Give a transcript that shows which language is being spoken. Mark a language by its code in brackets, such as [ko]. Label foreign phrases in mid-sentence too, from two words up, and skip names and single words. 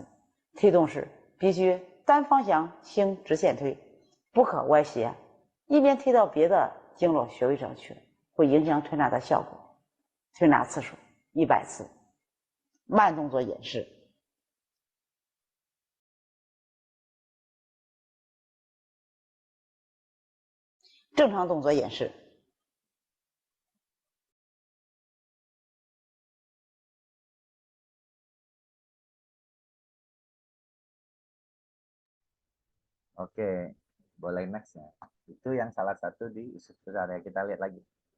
[zh] 推动时必须单方向行直线推，不可歪斜，以免推到别的经络穴位上去，会影响推拿的效果。推拿次数100次。慢动作演示。正常动作演示。 [id] Oke, boleh next ya. Itu yang salah satu di usus besar ya. Kita lihat lagi.